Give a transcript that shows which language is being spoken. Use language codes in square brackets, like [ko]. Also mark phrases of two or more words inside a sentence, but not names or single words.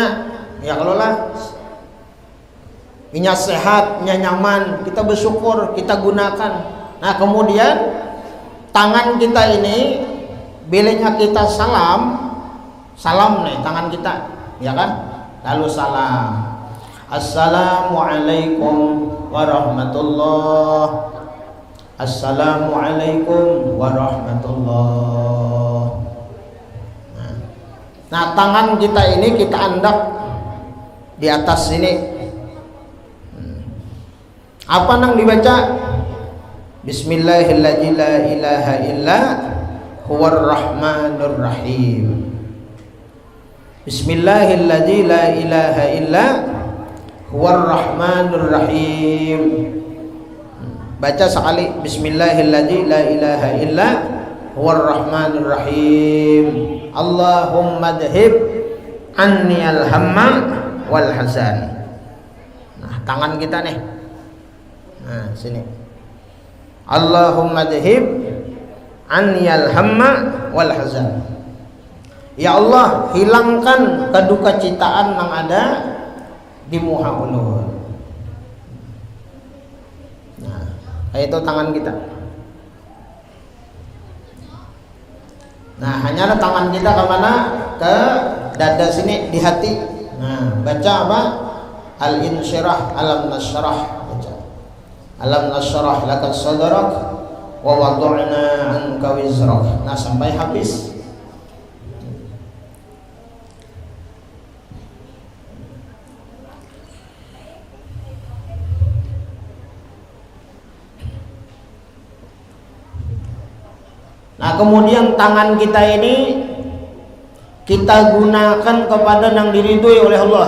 [bjn] Ya kalau lah nya sehat, nya nyaman, kita bersyukur, kita gunakan. Nah, kemudian tangan kita ini bilanya kita salam nih tangan kita, ya kan? Lalu salam. [ar] السلام عليكم ورحمة الله. السلام عليكم ورحمة الله. [bjn] Nah, tangan kita ini kita andak di atas sini. Apa nang dibaca? [ar] بسم الله الرحمن الرحيم لا إله إلا هو الرحمن الرحيم. بسم الله الرحمن الرحيم لا إله إلا هو الرحمن الرحيم. [bjn] Baca sekali. [ar] بسم الله الرحمن الرحيم, لا إله إلا هو الرحمن الرحيم. اللهم أذهب عني الهم والحزن. [bjn] Nah, tangan kita nih. Nah, sini. [ar] اللهم أذهب عني الهم والحزن. [bjn] Ya Allah, hilangkan kedukacitaan yang ada di muka ulun. Nah, itu tangan kita. Nah, hanya tangan kita ke mana? Ke dada sini, di hati. Nah, baca apa? Al-insyirah, alam nasyrah. Baca. [ar] ألم نشرح لك صدرك ووضعنا عنك وزرك. [bjn] Nah, sampai habis. Nah, kemudian tangan kita ini kita gunakan kepada yang diridhoi oleh Allah.